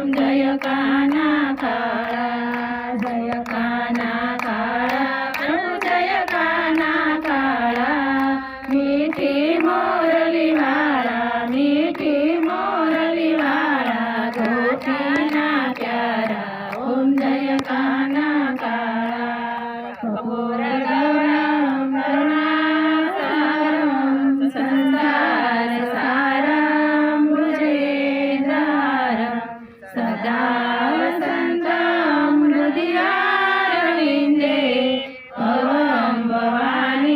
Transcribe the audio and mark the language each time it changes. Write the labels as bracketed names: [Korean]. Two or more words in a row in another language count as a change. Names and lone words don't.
[Gujarati] જય કાના કાળા જય કાના કાળા પ્રભુ જય કાના કાળા મીઠી મોરલી વાળા મીઠી મોરલી વાળા ગોપીના પ્યારા ઓમ જય કાના [Sanskrit] काळा कपूर गौरम करुणासारम संसार सारम भुजगेन्द्रहारम सदा वसन्तं हृदयारविन्दे भवं भवानी